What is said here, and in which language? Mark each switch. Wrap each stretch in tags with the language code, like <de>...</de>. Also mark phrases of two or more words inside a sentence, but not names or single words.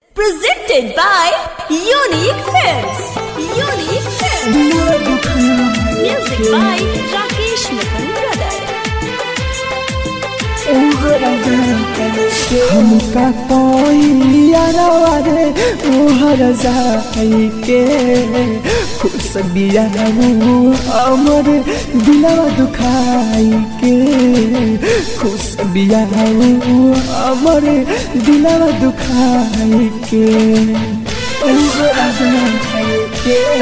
<en>Presented by Unique Films. Unique Films. Music by Rakesh Mittal Brothers.</en> <bho>हमका कोई यारवा रे उहर जाई के खुश बियाहू हमर दिलवा दुखाई के खुश बियाहू हमर दिलवा दुखाई के उहर जाई के</bho>